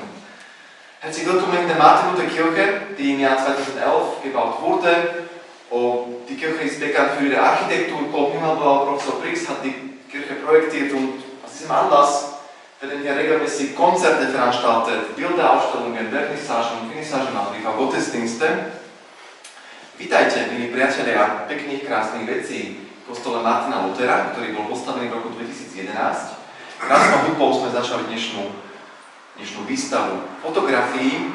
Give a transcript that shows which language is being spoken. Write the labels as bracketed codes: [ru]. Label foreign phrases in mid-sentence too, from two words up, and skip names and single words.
[de] Herzlich willkommen in der Martin-Luther-Kirche, die im Jahr 2011 gebaut wurde. Die Kirche ist bekannt für ihre Architektur. Paul Himmelblau, Professor Briggs hat die Kirche projektiert und aus diesem Anlass werden hier regelmäßig Konzerte veranstaltet, Bilderausstellungen, vernissagen, finissagen a Gottesdienste. [sk] Vítajte, milí priatelia, pekných, krásnych vecí v kostole Martina Luthera, ktorý bol postavený v roku 2011. Krásnou hudbou sme začali dnešnú výstavu fotografií.